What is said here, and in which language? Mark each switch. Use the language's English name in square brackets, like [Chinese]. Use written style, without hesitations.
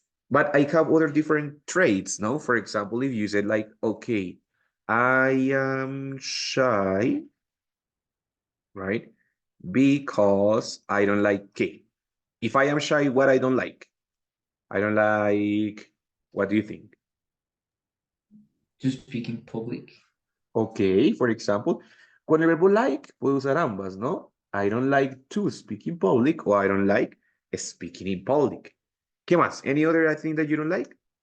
[English] But I have other different traits, no? For example, if you said like, okay, I am shy, right? because I don't like, okay, if I am shy, what I don't like? I don't like, what do you think? To speak in public. Ok, for example, [Spanish] con el verbo like puedo usar ambas, ¿no? [English] I don't like to speak in public or I don't like speaking in public. [Spanish] ¿Qué más? [English] Any other thing that you don't like?